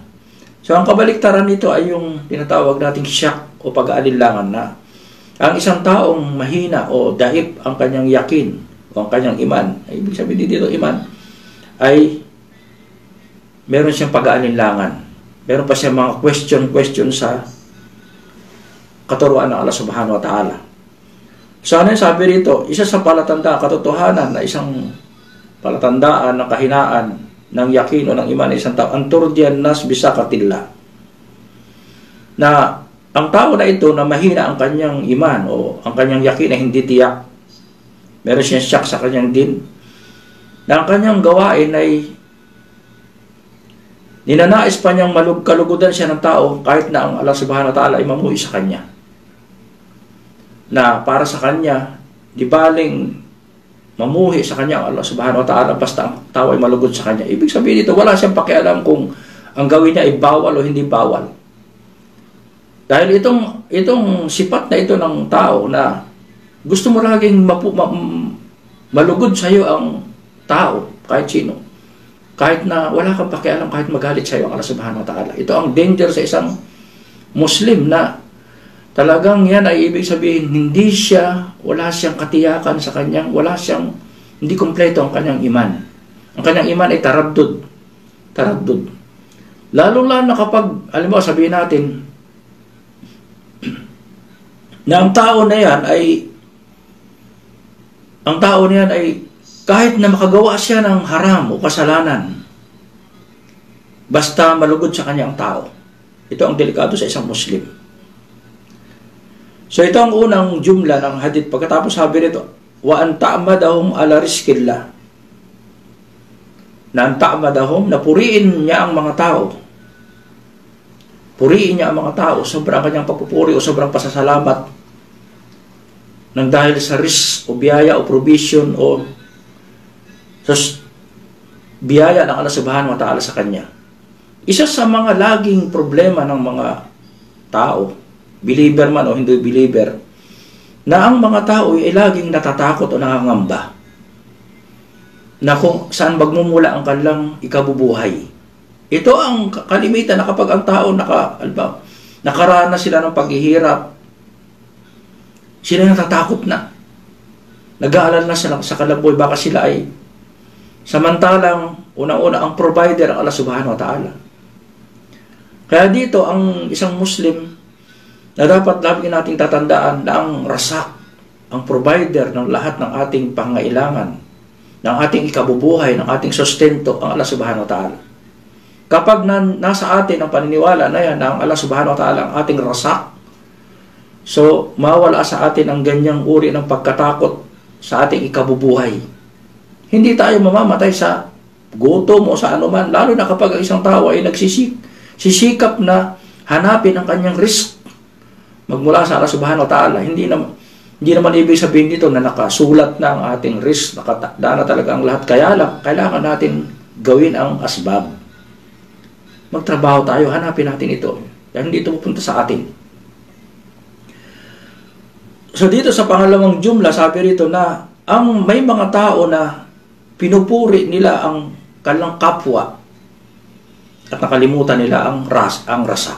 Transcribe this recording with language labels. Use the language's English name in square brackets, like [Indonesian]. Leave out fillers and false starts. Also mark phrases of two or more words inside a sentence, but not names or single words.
[Filipino] So ang kabaliktaran nito ay yung tinatawag nating syak o pag-aalinlangan na ang isang taong mahina o daip ang kanyang yakin o ang kanyang iman, ay ibig sabihin dito iman, ay meron siyang pag-aalinlangan. Meron pa siyang mga question sa katuruan ng Allah [Arabic] subhanahu wa ta'ala. [Filipino] So ano yung sabi rito? Isa sa palatandaan, katotohanan na isang palatandaan ng kahinaan ng yakin o ng iman ng isang tao, ang [Arabic] turdiyan nas bisakatillah. [Filipino] Na ang tao na ito na mahina ang kanyang iman o ang kanyang yakin na hindi tiyak, meron siyang syak sa kanyang din, na ang kanyang gawain ay ninanais pa niyang kalugudan siya ng tao kahit na ang Allah [Arabic] subhanahu wa ta'ala [Filipino] ay mamuhi sa kanya. Na para sa kanya, di baling mamuhi sa kanya ang Allah [Arabic] subhanahu wa ta'ala [Filipino] basta ang tao ay malugod sa kanya. Ibig sabihin dito, wala siyang pakialam kung ang gawin niya ay bawal o hindi bawal. Dahil itong sipat na ito ng tao na gusto mo laging malugod sa iyo ang tao, kahit sino. Kahit na wala kang pakialam, kahit magalit sa iyo ang Allah [Arabic] subhanahu wa ta'ala. [Filipino] Ito ang danger sa isang Muslim na talagang yan ay ibig sabihin, wala siyang katiyakan sa kanyang, hindi kompleto ang kanyang iman. Ang kanyang iman ay taraddud. Lalo-lalo na kapag, alam mo, sabihin natin, na ang tao na yan ay kahit na makagawa siya ng haram o kasalanan, basta malugod sa kanyang tao. Ito ang delikado sa isang Muslim. So ito ang unang jumla ng hadith. Pagkatapos sabi nito, [Arabic] wa an ta'madahum ala rizqillah. [Filipino] Na [Arabic] an ta'madahum, [Filipino] na puriin niya ang mga tao. Puriin niya ang mga tao, sobrang kanyang pagpupuri o sobrang pasasalamat nang dahil sa rizq o biyaya o provision o biyaya ng Allah [Arabic] subhanahu wa ta'ala [Filipino] sa kanya. Isa sa mga laging problema ng mga tao, believer man o hindi believer, na ang mga tao ay laging natatakot o nangangamba na kung saan magmumula ang kanilang ikabubuhay. Ito ang kalimitan na kapag ang tao nakaranas sila ng paghihirap, sila natatakot na. Nag-aalala na sila sa kalaboy, baka sila ay samantalang unang-una ang provider ang Allah [Arabic] subhanahu wa ta'ala. [Filipino] Kaya dito ang isang Muslim na dapat lagi nating tatandaan na ang rasak, ang provider ng lahat ng ating pangailangan, ng ating ikabubuhay, ng ating sustento, ang Allah [Arabic] subhanahu wa ta'ala. [Filipino] Kapag nasa atin ang paniniwala na yan, na ang Allah [Arabic] subhanahu wa ta'ala [Filipino] ang ating rasak, so mawala sa atin ang ganyang uri ng pagkatakot sa ating ikabubuhay. Hindi tayo mamamatay sa gutom o sa anuman, lalo na kapag ang isang tao ay sisikap na hanapin ang kanyang risk magmula sa Allah [Arabic] subhanahu wa ta'ala. [Filipino] Hindi naman ibig sabihin dito na nakasulat na ang ating risk, nakatanda na talaga ang lahat. Kaya lang, kailangan natin gawin ang asbab. Magtrabaho tayo, hanapin natin ito. Dahil hindi ito pupunta sa atin. So dito sa pangalawang jumla, sabi rito na may mga tao na pinupuri nila ang kanilang kapwa at nakalimutan nila ang rasa.